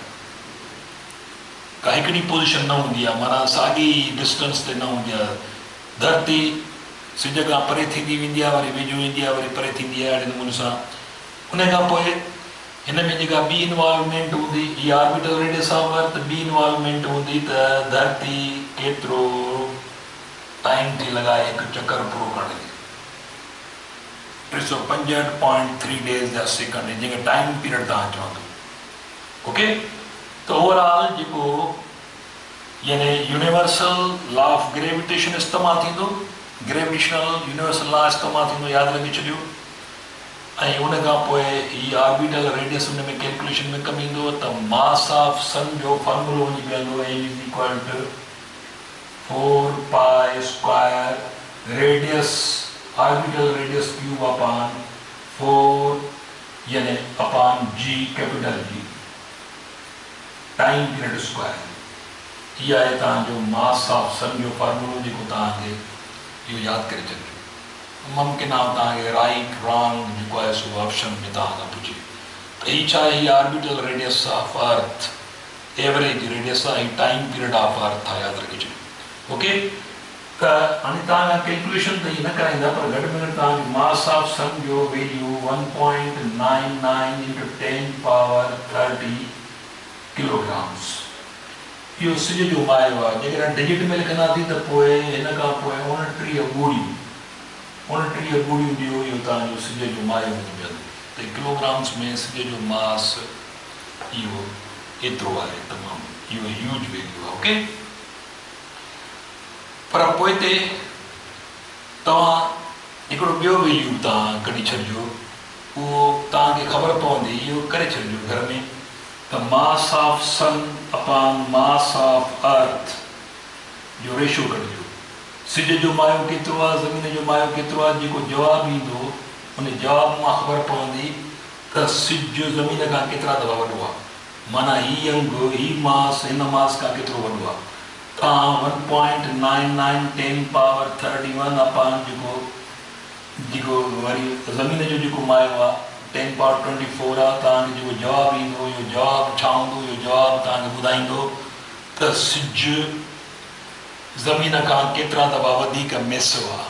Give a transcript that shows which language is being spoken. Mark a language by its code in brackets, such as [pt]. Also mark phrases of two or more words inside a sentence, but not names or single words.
[sd] का हिकिड़ी पोजिशन न हूंदी आहे, माना साॻी डिस्टेंस ते न हूंदी आहे। धरती सिज खां परे थींदी वेंदी आहे, वरी वेझो ईंदी आहे, वरी परे थींदी आहे, अहिड़े नमूने सां। उन खां पोइ हिन में जेका ॿी इन्वॉल्वमेंट हूंदी, इहा [en] orbital radius of earth, [sd] ॿी इन्वॉल्वमेंट हूंदी त धरती केतिरो टाइम थी लॻाए हिकु चक्कर पूरो करण में। 365.3 डेज़ जा सेकंड, जंहिंखे [en] time period [sd] तव्हां चवंदो। ओके, त ओवरऑल जेको यानी [en] universal law of gravitation [sd] इस्तेमालु थींदो, [en] gravitational universal law [sd] इस्तेमालु थींदो, यादि रखी छॾियो। ऐं उन खां पोइ ही [en] orbital radius [sd] उन में कैलकुलेशन में कमु ईंदो त [en] mass of sun [sd] जो फॉर्मूलो वञी बीहंदो, [en] M is equal to 4 pi square radius orbital radius cube upon 4 yani upon G capital G time period square. [sd] इहा आहे तव्हांजो [en] mass of sun [sd] जो फॉर्मूलो, जेको तव्हांखे इहो यादि करे छॾिजो। मुमकिन आहे तव्हांखे [en] right wrong [sd] जेको आहे सो ऑप्शन में तव्हां खां पुछे त हीअ छा आहे, हीअ [en] orbital radius of earth, average radius [sd] आहे, [en] time period of earth [sd] आहे, यादि रखी छॾियो। ओके, त हाणे तव्हां कैलकुलेशन त ईअं न कराईंदा, पर घटि में घटि तव्हांजो [en] mass of sun [sd] जो वैल्यू 1.99 × 10 [en] power 30 kilograms. [sd] इहो सिज जो मायो आहे। जेकॾहिं डिजिट में लिखंदासीं त पोइ हिन खां पोइ 29 ॻोढ़ियूं, 29 ॻोढ़ियूं ॾियो, इहो तव्हांजो सिज जो मायो वञी वेंदो। त किलोग्राम्स में सिज जो मास इहो एतिरो आहे, तमामु इहो [en] huge value [sd] आहे। ओके, पर पोइ ते तव्हां हिकिड़ो ॿियो वैल्यू तव्हां कढी छॾिजो, उहो तव्हांखे ख़बर पवंदी, इहो करे छॾिजो घर में त [en] mass of sun upon mass of earth [sd] जो रेशो कढिजो। सिज जो मायो केतिरो आहे, ज़मीन जो मायो केतिरो आहे, जेको जवाबु ईंदो उन जवाब मां ख़बर पवंदी त सिज ज़मीन खां केतिरा दफ़ा वॾो आहे, माना हीअ अंग हीअ मास हिन मास खां केतिरो वॾो आहे। 1.99 [en] 10 power 31 upon [sd] जेको जेको वरी ज़मीन जो जेको मायो आहे [en] 10 power 24 [sd] आहे तव्हांखे जेको जवाबु ईंदो इहो जवाबु छा हूंदो इहो जवाबु तव्हांखे ॿुधाईंदो त सिजु ज़मीन खां केतिरा दफ़ा वधीक मैसो आहे।